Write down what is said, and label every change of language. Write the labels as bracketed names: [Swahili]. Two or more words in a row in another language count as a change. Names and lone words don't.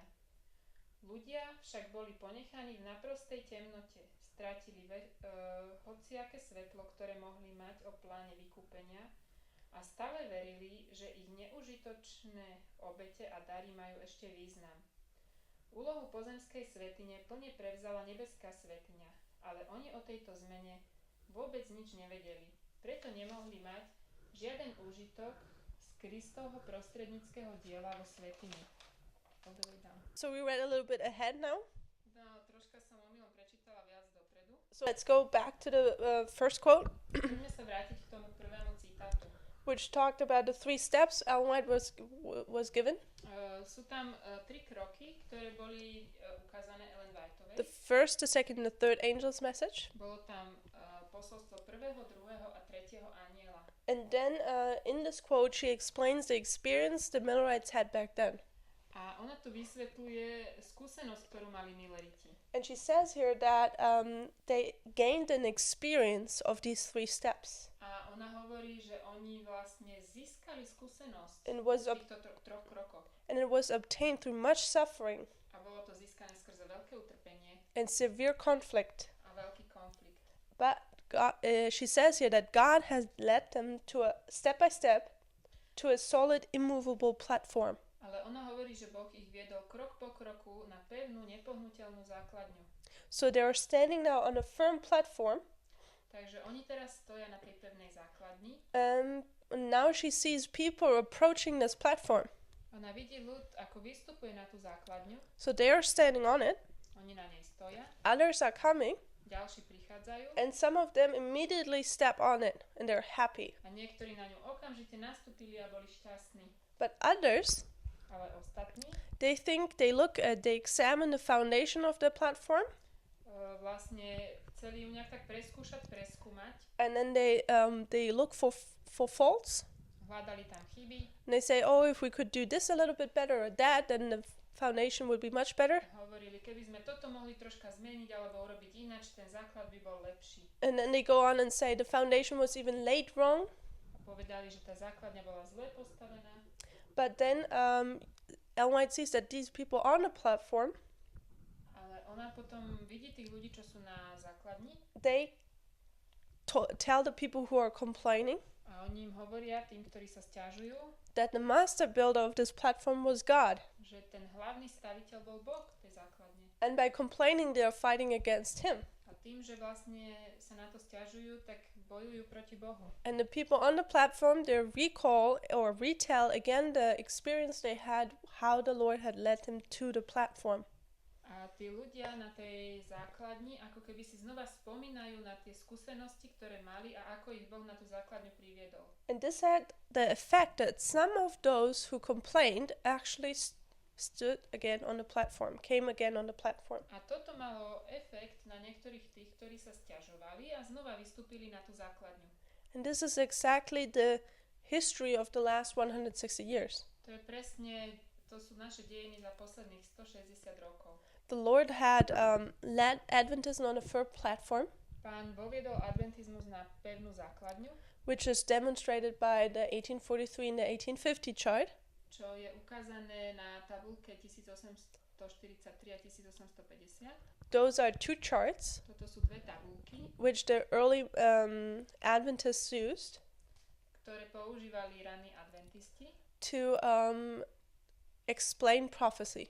[Slovak] Ľudia však boli ponechaní v naprostej temnote, strátili hociaké svetlo, ktoré mohli mať o pláne vykúpenia a stále verili, že ich neužitočné obete a dary majú ešte význam. Úlohu pozemskej svätyne plne prevzala nebeská svätyňa, ale oni o tejto zmene vôbec nič nevedeli. Preto nemohli mať žiaden úžitok z Kristovho prostredníckeho diela vo svätyni. [English] So we read a little bit ahead now. [Slovak] No, troška som omylom prečítala viac dopredu. [English] So let's go back to the first quote, [Slovak] Poďme sa vrátiť k tomu prvému citátu. [English] which talked about the 3 steps Ellen White was given. [Slovak] Sú tam 3 kroky, ktoré boli ukázané Ellen Whiteovej. [English] The first, the second, and the third angel's message. [Slovak] Bolo tam posolstvo prvého, druhého a tretieho anjela. [English] And then in this quote, she explains the experience the Millerites had back then. [Slovak] A ona tu vysvetľuje skúsenosť, ktorú mali Milleriti. [English] And she says here that they gained an experience of these 3 steps. [Slovak] A ona hovorí, že oni vlastne získali skúsenosť [English] And [Slovak] v [English] was [Slovak] týchto troch krokoch. [English] and it was obtained through much suffering [Slovak] A bolo to získané skrze veľké utrpenie [English] and severe conflict. [Slovak] a veľký konflikt. [English] But God, she says here that God has led them to a step by step to a solid, immovable platform. [Slovak] Ale ona hovorí, že Boh ich viedol krok po kroku na pevnú, nepohnuteľnú základňu. [English] So they are standing now on a firm platform. [Slovak] Takže oni teraz stoja na tej pevnej základni. [English] Now she sees people approaching this platform. [Slovak] Ona vidí ľud, ako vystupuje na tú základňu. [English] So they are standing on it. [Slovak] Oni na nej stoja, [English] Others are coming, [Slovak] ďalší prichádzajú [English] and some of them immediately step on it, and they're happy. [Slovak] a niektorí na ňu okamžite nastúpili a boli šťastní. [English] But others, [Slovak] Ale ostatní [English] they examine the foundation of the platform, [Slovak] vlastne chceli ju nejak tak preskúmať, [English] and then they look for faults. [Slovak] hľadali tam chyby, [English] And they say, oh, if we could do this a little bit better or that, then the foundation would be much better. [Slovak] hovorili, keby sme toto mohli troška zmeniť alebo urobiť ináč, ten základ by bol lepší. [English] And then they go on and say the foundation was even laid wrong. [Slovak] A povedali, že tá základňa bola zle postavená. [English] But then Ellen White sees that these people on the platform, [Slovak] Ale ona potom vidí tých ľudí, čo sú na základni [English] they tell the people who are complaining [Slovak] a oni im hovoria, tým, ktorí sa sťažujú, [English] that the master builder of this platform was God. [Slovak] že ten hlavný staviteľ bol Boh tej základne. [English] And by complaining, they are fighting against him. [Slovak] A tým, že vlastne sa na to sťažujú, tak bojujú proti Bohu. [English] And the people on the platform, they recall or retell again the experience they had, how the Lord had led them to the platform. [Slovak] A tí ľudia na tej základni ako keby si znova spomínajú na tie skúsenosti, ktoré mali a ako ich Boh na tú základňu priviedol. [English] And this had the effect that some of those who complained actually stood again on the platform, came again on the platform. [Slovak] A toto malo efekt na niektorých tých, ktorí sa sťažovali a znova vystúpili na tú základňu. [English] And this is exactly the history of the last 160 years. [Slovak] To je presne, to sú naše dejiny za posledných 160 rokov. [English] The Lord had led Adventism on a firm platform, [Slovak] Pán voviedol adventizmus na pevnú základňu, [English] which is demonstrated by the 1843 and the 1850 chart. [Slovak] čo je ukázané na tabulke 1843 a 1850. [English] Those are two charts [Slovak] Toto sú dve tabulky, [English] which the early Adventists used [Slovak] ktoré používali raní adventisti, [English] to explain prophecy.